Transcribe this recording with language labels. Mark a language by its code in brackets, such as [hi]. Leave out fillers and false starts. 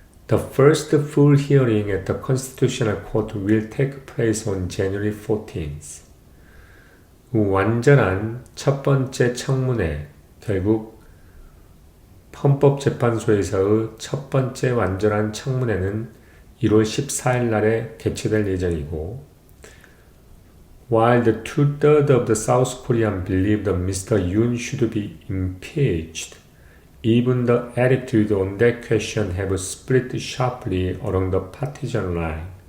[en] The first full hearing at the Constitutional Court will take place on January 14th. [ko] 완전한 첫 번째 청문회, 결국 헌법재판소에서의 첫 번째 완전한 청문회는 1월 14일 날에 개최될 예정이고, [en] While the two-thirds of the South Koreans believe that Mr. Yoon should be impeached, even the attitude on that question have split sharply along the partisan line.